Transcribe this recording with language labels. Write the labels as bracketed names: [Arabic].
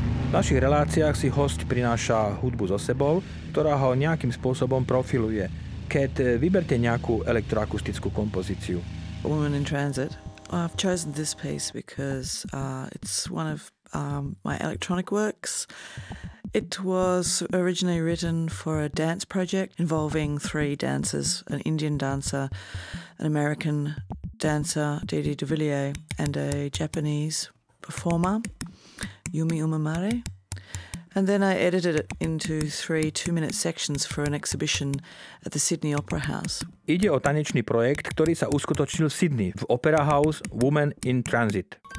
[Slovak] V našich reláciách si host prináša hudbu so sebou, ktorá ho nejakým spôsobom profiluje. Keď vyberte nejakú elektroakustickú kompozíciu. [English] A Woman in Transit. I've chosen this piece because it's one of my electronic works. It was originally written for a dance project involving three dancers, an Indian dancer, an American dancer, Didi Devillier, and a Japanese performer, Yumi Umemare, and then I edited it into three two-minute sections for an exhibition at the Sydney Opera House. [Slovak] Ide o tanečný projekt, ktorý sa uskutočnil v Sydney, v Opera House Woman in Transit.